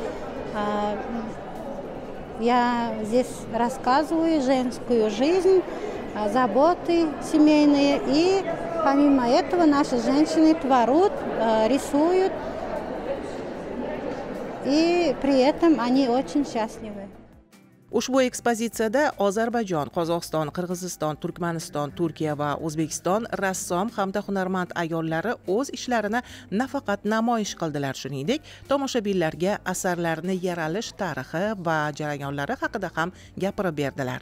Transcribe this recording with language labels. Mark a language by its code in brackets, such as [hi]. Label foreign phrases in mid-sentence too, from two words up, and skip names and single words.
[ru] Я здесь рассказываю женскую жизнь, заботы семейные. И помимо этого наши женщины творят, рисуют. И при этом они очень счастливы. [uz] Ushbu ekspozitsiyada Ozarbayjon, Qozog'iston, Qirg'iziston, Turkmaniston, Turkiya va O'zbekiston rassom hamda hunarmand ayollari o'z ishlarini nafaqat namoyish qildilar, shuningdek, tomoshabinlarga asarlarni yaralish tarixi va jarayonlari haqida ham gapirib berdilar.